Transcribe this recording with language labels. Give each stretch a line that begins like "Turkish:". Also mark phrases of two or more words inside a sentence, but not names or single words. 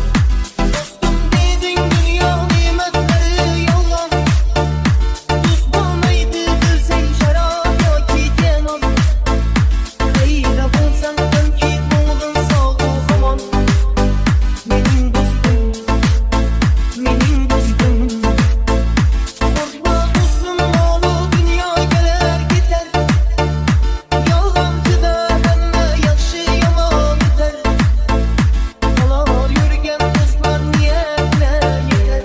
Uzbek: Dostum deding dunyo ne'matlari yolg'on, tuz bo'lmaydi bilsang sharob yoki janon. Qayda bo'lsang sanki o'g'lim sog' omon. Mening dostum, mening dostum.
Turkish: Korkma dostum oğlu dünya gelir gider.
Uzbek: Yolg'onchida hamma yaxshi yomon o'tar. Hala yurgan do'stlar niyatine yeter.